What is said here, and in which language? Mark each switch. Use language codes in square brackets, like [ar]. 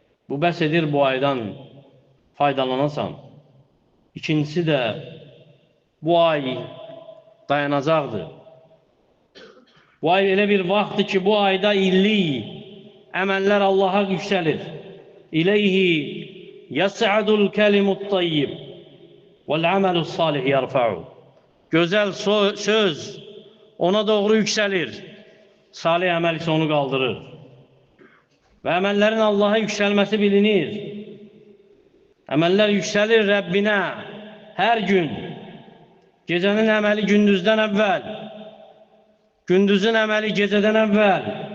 [az] Bu bəs edir bu aydan faydalanasan. İkincisi də bu ay dayanacaqdır. Bu ay elə bir vaxtdır ki, bu ayda illik əməllər Allaha yüksəlir. [ar] İleyhi yəs'adul kəlimut tayyib vəl-əməlus salih yarfa'u. [az] Gözəl söz ona doğru yüksəlir. Salih əməl isə onu qaldırır. Və əməllərin Allaha yüksəlməsi bilinir. Əməllər yüksəlir Rəbbinə hər gün. Gecənin əməli gündüzdən əvvəl, gündüzün əməli gecədən əvvəl.